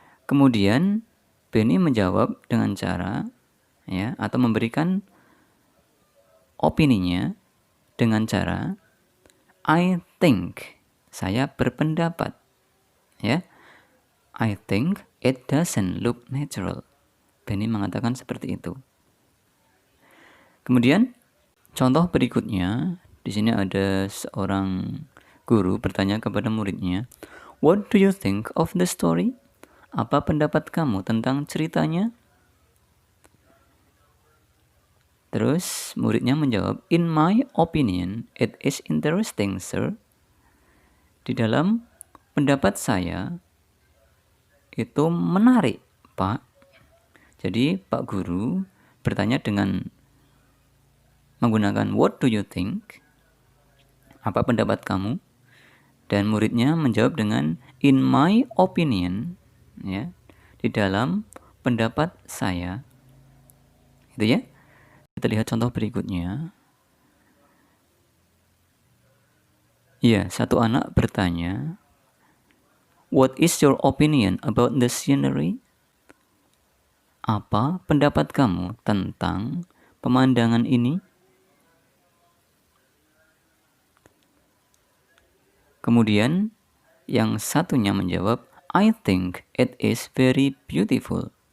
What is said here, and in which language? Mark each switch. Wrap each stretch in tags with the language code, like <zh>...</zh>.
<id>Kemudian Benny menjawab dengan cara, ya, atau memberikan opininya dengan cara</id> <en>I think,</en> <id>saya berpendapat, ya.</id> <en>I think it doesn't look natural.</en> <id>Benny mengatakan seperti itu. Kemudian contoh berikutnya, di sini ada seorang guru bertanya kepada muridnya,</id> <en>what do you think of the story?</en> <id>Apa pendapat kamu tentang ceritanya? Terus muridnya menjawab,</id> <en>in my opinion, it is interesting, sir.</en> <id>Di dalam pendapat saya, itu menarik, Pak. Jadi Pak Guru bertanya dengan menggunakan</id> <en>what do you think?</en> <id>Apa pendapat kamu? Dan muridnya menjawab dengan</id> <en>in my opinion,</en> <id>ya, di dalam pendapat saya. Gitu ya. Kita lihat contoh berikutnya. Ya, satu anak bertanya,</id> <en>what is your opinion about the scenery?</en> <id>Apa pendapat kamu tentang pemandangan ini? Kemudian yang satunya menjawab,</id> <en>I think it is very beautiful.</en>